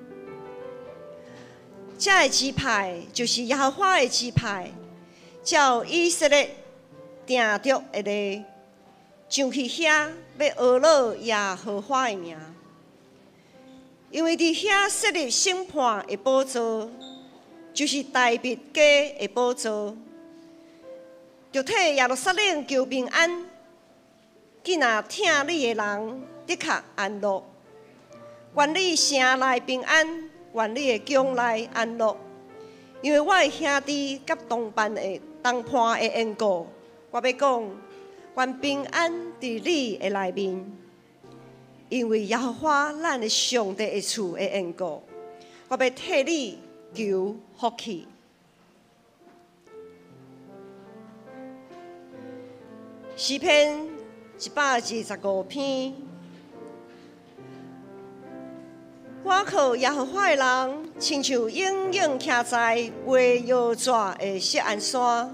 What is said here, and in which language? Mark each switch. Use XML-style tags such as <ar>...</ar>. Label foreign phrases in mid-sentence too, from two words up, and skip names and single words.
<nan>这的支派就是耶和华的支派，照以色列定着的例，上去遐要学乐耶和华的名，因为伫遐设立审判的宝座，就是大卫家的宝座，就替耶路撒冷求平安。既然听你的人的确安乐，愿你城内平安，愿你的宫内安乐，因为我的兄弟甲同伴的同伴的缘故，我要讲，愿平安伫你的内面，因为耶和华咱的上帝的厝的缘故，我要替你求福气。诗篇125篇，我靠耶和华的人，亲像永远徛在袂摇拽的锡安山。</nan>